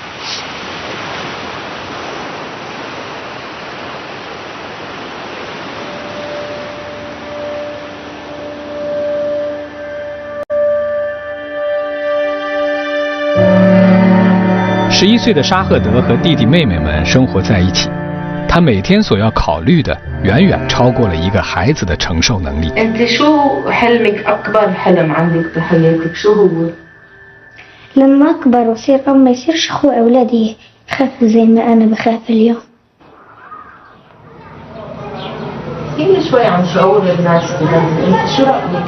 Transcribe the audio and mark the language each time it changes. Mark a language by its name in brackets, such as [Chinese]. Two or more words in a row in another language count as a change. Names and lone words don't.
[Chinese] 11 岁的沙赫德和弟弟妹妹们生活在一起，他每天所要考虑的远远超过了一个孩子的承受能力。 [Arabic] أنت شو حلمك أكبر حلم عندك بحياتك شو هو؟ لما أكبر وأصير أم ما يصيرش أخوي أولادي يخافوا زي ما أنا بخاف اليوم. احكيلي شوي عن شعور الناس بغزة، أنت شو رأيك؟